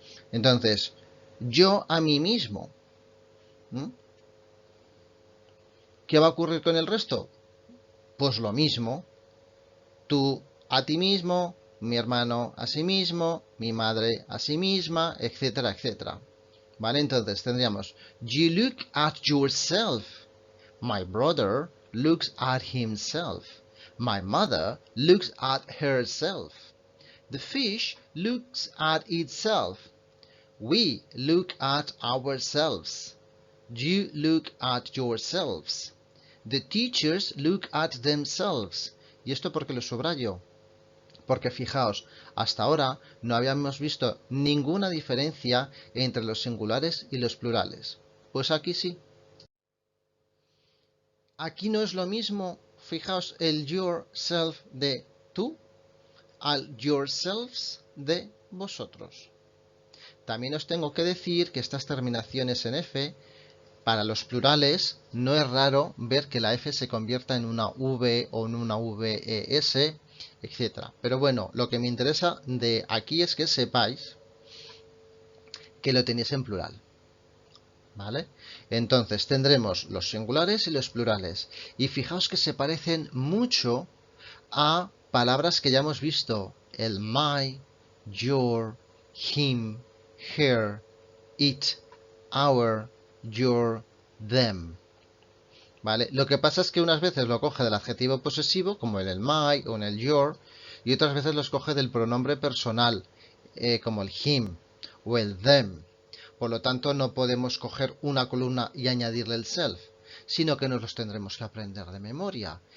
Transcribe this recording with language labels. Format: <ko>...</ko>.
<es>Entonces, yo a mí mismo. ¿Qué va a ocurrir con el resto? Pues lo mismo. Tú a ti mismo, mi hermano a sí mismo, mi madre a sí misma, etcétera, etcétera. ¿Vale? Entonces tendríamos,</es> <en>you look at yourself. My brother looks at himself. My mother looks at herself. The fish looks at itself. We look at ourselves. You look at yourselves. The teachers look at themselves.</en> <es>¿Y esto por qué lo subrayo? Porque fijaos, hasta ahora no habíamos visto ninguna diferencia entre los singulares y los plurales. Pues aquí sí. Aquí no es lo mismo, fijaos, el yourself de tú al yourselves de vosotros. También os tengo que decir que estas terminaciones en F, para los plurales, no es raro ver que la F se convierta en una V o en una VES, etcétera. Pero bueno, lo que me interesa de aquí es que sepáis que lo tenéis en plural. ¿Vale? Entonces tendremos los singulares y los plurales. Y fijaos que se parecen mucho a palabras que ya hemos visto. El my, your, him, her, it, our, your, them. ¿Vale? Lo que pasa es que unas veces lo coge del adjetivo posesivo, como en el my o en el your, y otras veces los coge del pronombre personal, como el him o el them. Por lo tanto, no podemos coger una columna y añadirle el self, sino que nos los tendremos que aprender de memoria.</es>